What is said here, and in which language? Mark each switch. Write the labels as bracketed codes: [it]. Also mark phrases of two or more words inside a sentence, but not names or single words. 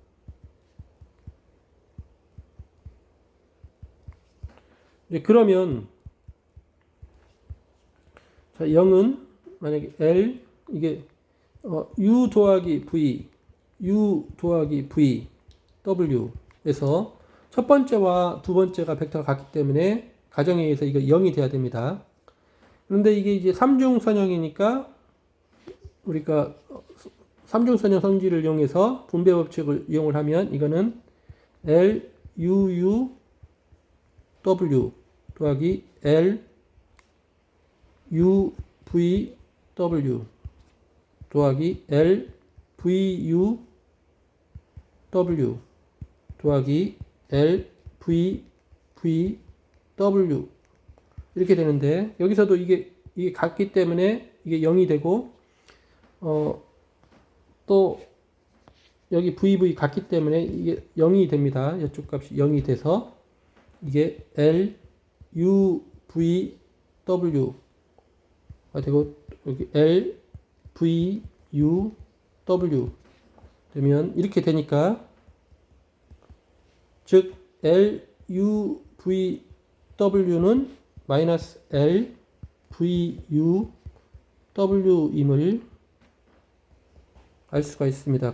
[ko] 그러면 0은 만약에 L 이게 U 더하기 V W에서 첫 번째와 두 번째가 벡터가 같기 때문에 가정에 의해서 이거 0이 돼야 됩니다. 그런데 이게 이제 삼중선형이니까 우리가 삼중선형 성질을 이용해서 분배 법칙을 이용을 하면 이거는 L U W 더하기 L U V W 더하기 L V U W 더하기 L V V W 이렇게 되는데, 여기서도 이게 같기 때문에 이게 0이 되고, 또 여기 VV 같기 때문에 이게 0이 됩니다. 이쪽 값이 0이 돼서 이게 L U V W가 되고, 여기 L V U W 되면 이렇게 되니까, 즉 L U V W는 마이너스 L V U W임을 알 수가 있습니다.